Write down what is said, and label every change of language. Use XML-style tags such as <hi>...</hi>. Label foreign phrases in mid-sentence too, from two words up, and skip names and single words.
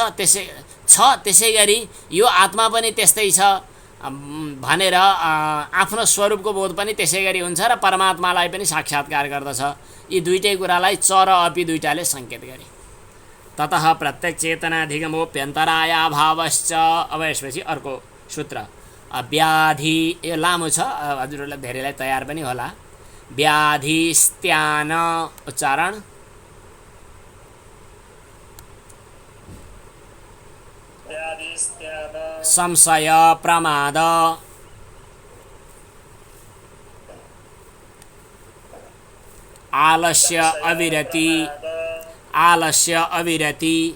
<ne>त्यसै गरी यो आत्मा पनि त्यस्तै छ भनेर आफ्नो स्वरूपको बोध पनि त्यसै गरी हुन्छ र परमात्मालाई पनि साक्षात्कार गर्दछ। यी दुईटै कुरालाई च र अपि दुईटाले सङ्केत गरे।</ne> <sa>ततः प्रत्यक्ष चेतनाधिगमोप्यन्तरायाभावश्च।</sa> <ne>अब यसपछि अर्को सूत्र व्याधि, यो लामो छ, हजुरहरूलाई धेरैलाई तयार पनि होला।</ne> <sa>व्याधिस्त्यान उच्चारण संशय प्रमाद आलस्य अविरति, आलस्य अविरति</sa>